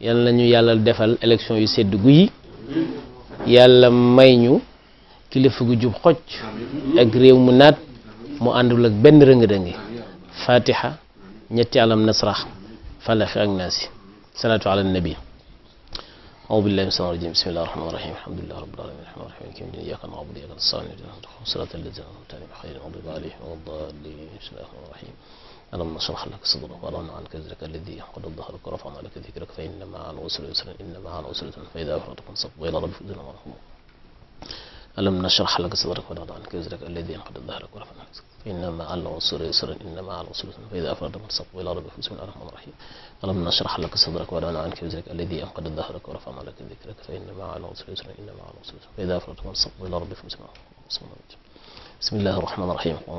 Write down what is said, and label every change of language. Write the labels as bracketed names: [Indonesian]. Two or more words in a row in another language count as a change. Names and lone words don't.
[Wolof] yal nañu yàlla defal élection yu sedd guyi yàlla may ñu kilifa gu jub xocc ak réew mu naat mu àndul ak benn rëng-rëngi fatiha ñetti [Arabic] ألم نشرح [Wolof] falax ak naasi [Arabic] صلاة على النبي أعوذ بالله من الشيطان الرجيم بسم الله الرحمن الرحيم الحمد لله رب العالمين الرحمن الرحيم مالك يوم الدين إياك نعبد وإياك نستعين اهدنا الصراط الذين أنعمت عليهم غير المغضوب عليهم ولا الضالين بسم الله الرحمن الرحيم ألم نشرح لك صدرك ووضعنا عنك وزرك الذي أنقض ظهرك ورفعنا لك ذكرك فإن مع العسر يسرا إن مع العسر يسرا فإذا فرغت فانصب وإلى ربك فارغب ألم نشرح لك صدرك ووضعنا عنك وزرك الذي أنقض ظهرك ورفعنا لك إن مع العسر يسرا إن مع العسر يسرا فإذا فرغت فانصب وإلى ربك بسم الله الرحمن الرحيم ألم نشرح لك صدرك ووضعنا عنك وزرك الذي أنقض ظهرك ورفعنا لك ذكرك فإن مع العسر يسرا إن مع العسر يسرا فإذا فرغت فانصب وإلى ربك بسم الله الرحمن الرحيم